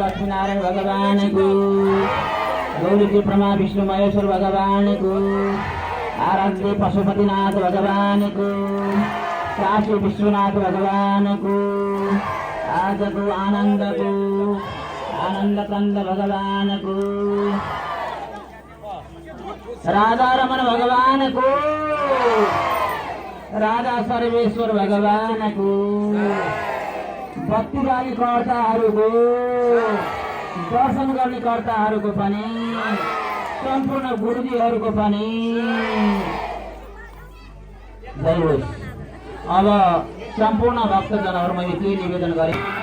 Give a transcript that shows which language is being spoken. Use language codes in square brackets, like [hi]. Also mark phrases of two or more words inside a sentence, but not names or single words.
[ne] लक्ष्मीनारायण भगवान को, बोले श्री ब्रह्मा विष्णु महेश्वर भगवान को, आराध्य पशुपतिनाथ भगवान को, काशी विश्वनाथ भगवान को, आज को आनंद कंद भगवान को, राधा रमन भगवान को, राधा सर्वेश्वर भगवान को, भक्तिकारी कर्ताहरूको दर्शन गर्ने कर्ताहरूको पनि सम्पूर्ण गुरुजीहरूको पनि जय होस्। अब सम्पूर्ण भक्तजनहरूमा यति निवेदन गरे